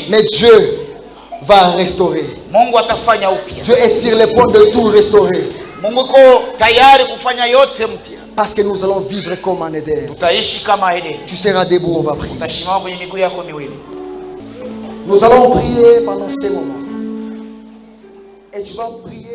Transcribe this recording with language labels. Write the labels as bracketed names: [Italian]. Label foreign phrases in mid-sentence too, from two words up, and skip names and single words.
[French] Mais Dieu va restaurer. [Swahili] Mungu atafanya upya. [French] Dieu est sur le point de tout restaurer. [Swahili] Mungu uko tayari kufanya yote mpya. [French] Parce que nous allons vivre comme en Éden. [Swahili] Tutaishi kama Edeni. [French] Tu seras debout, on va prier. [Swahili] Utasimama kwenye miguu yako miwili. [French] Nous allons prier pendant ces moments. Et tu vas prier.